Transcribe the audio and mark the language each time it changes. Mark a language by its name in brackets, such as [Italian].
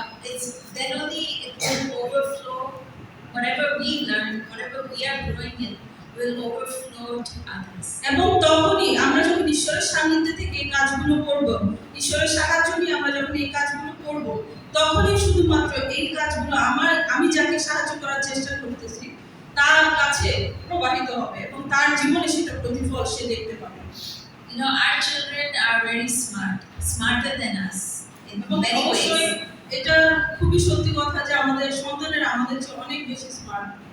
[English] It's then only it will overflow. Whatever we learn, whatever we are growing in, will overflow to others. [Bangla] এবং তখনই আমরা যখন ঈশ্বরের সান্নিধ্যে থেকে এই কাজগুলো করব, ঈশ্বরের সাহায্য নিয়ে আমরা যখন এই কাজগুলো করব, তখনই শুধুমাত্র এই কাজগুলো আমি যাকে সাহায্য করার চেষ্টা করতেছি তার কাছে প্রবাহিত হবে, এবং তার জীবনে সেটা প্রতিফল সে দেখতে পাবে। [English] Our children are very smarter than us in many ways. [Bangla] এটা খুবই সত্যি কথা যে আমাদের সন্তানেরা আমাদের চেয়ে অনেক বেশি স্মার্ট।